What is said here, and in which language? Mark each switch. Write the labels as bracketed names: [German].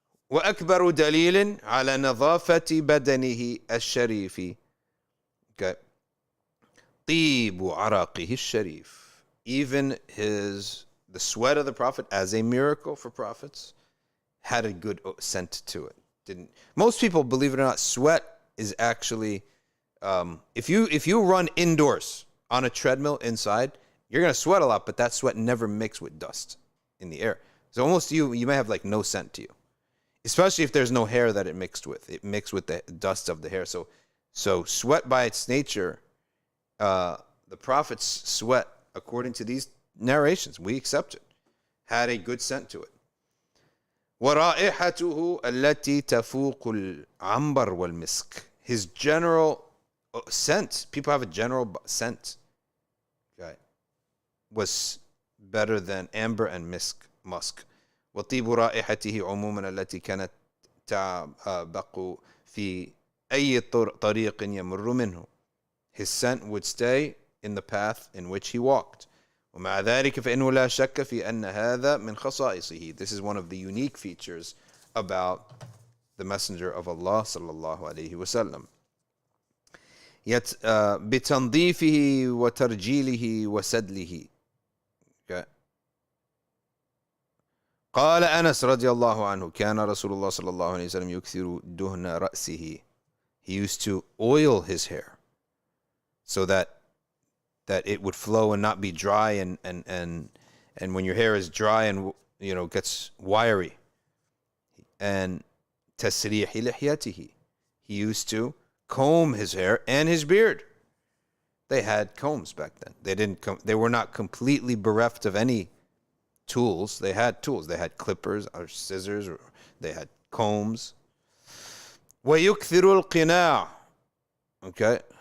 [Arabic] وأكبر دليل على نظافة بدنه الشريف طيب عرقه الشريف. [English] Even the sweat of the Prophet, as a miracle for prophets, had a good scent to it. Most people, believe it or not, sweat is actually, if you run indoors on a treadmill inside, you're going to sweat a lot, but that sweat never mixes with dust in the air. So almost you may have like no scent to you. Especially if there's no hair that it mixed with. It mixed with the dust of the hair. So sweat by its nature, the Prophet's sweat, according to these narrations, we accept it, had a good scent to it. [Arabic] وَرَائِحَتُهُ الَّتِي تَفُوقُ الْعَنْبَرَ وَالْمِسْكِ. [English] His general scent, people have a general scent, okay, was better than amber and musk. [Arabic] وطيب رائحته عموما التي كانت تعبق في أي طريق يمر منه. [English] His scent would stay in the path in which he walked. [Arabic] ومع ذلك فإنه لا شك في أن هذا من خصائصه. [English] This is one of the unique features about the Messenger of Allah [Arabic] صلى الله عليه وسلم. بتنظيفه وترجيله وسدله. قال أنس رضي الله عنه كان رسول الله صلى الله عليه وسلم يكثر دهن رأسه. [English] He used to oil his hair so that it would flow and not be dry, and when your hair is dry and gets wiry. [Arabic] And تسريح لحيته. [English] He used to comb his hair and his beard. They had combs back then. They were not completely bereft of any tools. They had tools. They had clippers or scissors, or they had combs. [Arabic] وَيُكْثِرُ الْقِنَاعِ. Okay.